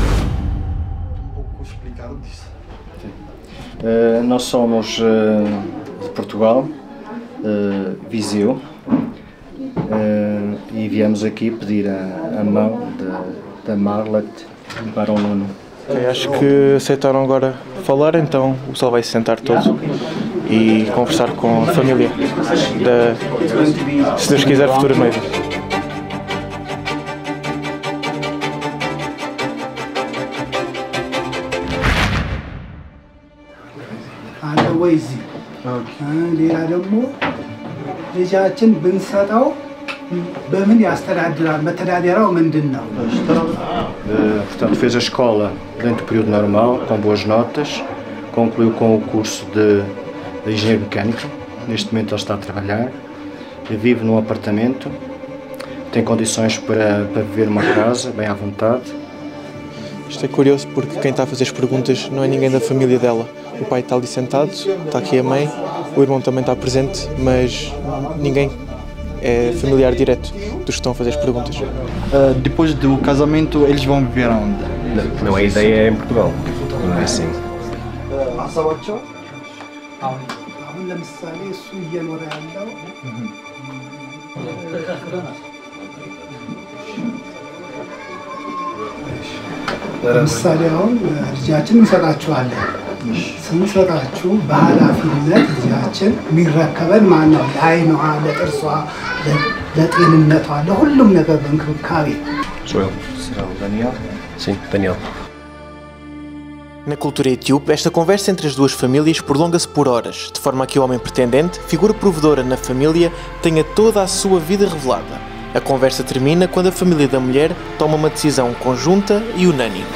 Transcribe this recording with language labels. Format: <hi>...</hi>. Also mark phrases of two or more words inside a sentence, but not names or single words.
<pt>Nós somos de Portugal, Viseu, e viemos aqui pedir a mão da Marlet para o Nuno. Acho que aceitaram agora falar, então o pessoal vai se sentar todo e conversar com a família da, se Deus quiser, futura noiva.</pt> <am>ሌላ ደግሞ ልጃችን ብንሰጠው በምን ያስተዳድራል? መተዳደሪያው ምንድን ነው?</am> <pt>Portanto, fez a escola dentro do período normal, com boas notas, concluiu com o curso de engenheiro mecânico. Neste momento ele está a trabalhar, vive num apartamento, tem condições para viver numa casa, bem à vontade. Isto é curioso porque quem está a fazer as perguntas não é ninguém da família dela. O pai está ali sentado, está aqui a mãe, o irmão também está presente, mas ninguém é familiar direto dos que estão a fazer as perguntas. Depois do casamento, eles vão viver onde? Não, a ideia é em Portugal, não é assim.</pt> <am>ሀሳባቸው አሁን ለምሳሌ እሱ እየኖረ ያለው ለምሳሌ አሁን ልጃችን እንሰጣችኋለን። ስንሰጣችሁ በኃላፊነት ልጃችን የሚረከበን ማን ነው? ለዓይኗ፣ ለጥርሷ፣ ለጤንነቷ፣ ለሁሉም ነገር በእንክብካቤ</am> <pt>Sou eu. Será o Daniel? Sim, Daniel. Na cultura etíope, esta conversa entre as duas famílias prolonga-se por horas, de forma a que o homem pretendente, figura provedora na família, tenha toda a sua vida revelada. A conversa termina quando a família da mulher toma uma decisão conjunta e unânime.</pt>